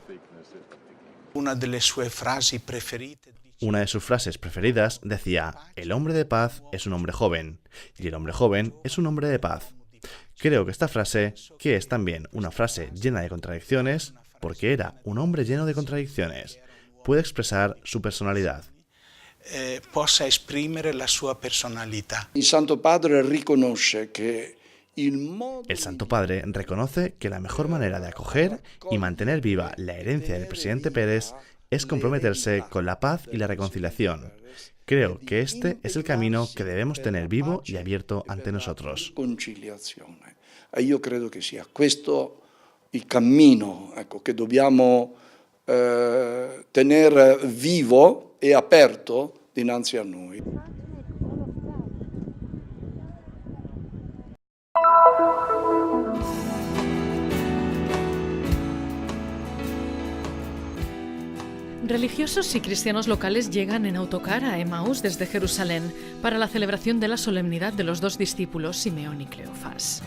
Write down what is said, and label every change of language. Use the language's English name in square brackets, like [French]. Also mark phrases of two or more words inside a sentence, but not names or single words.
[Spanish] Una de sus frases preferidas decía: el hombre de paz es un hombre joven, y el hombre joven es un hombre de paz. Creo que esta frase, que es también una frase llena de contradicciones, porque era un hombre lleno de contradicciones, puede expresar su personalidad. [Italian] Possa esprimere la sua personalità. Il Santo Padre reconoce [Spanish] El Santo Padre reconoce que la mejor manera de acoger y mantener viva la herencia del presidente Peres es comprometerse con la paz y la reconciliación. Creo que este es el camino que debemos tener vivo y abierto ante nosotros. [Italian] Io credo che sia questo il cammino, che dobbiamo tener vivo e aperto dinanzi a noi. [Spanish] Religiosos y cristianos locales llegan en autocar a Emaús desde Jerusalén para la celebración de la solemnidad de los 2 discípulos Simeón y Cleofás.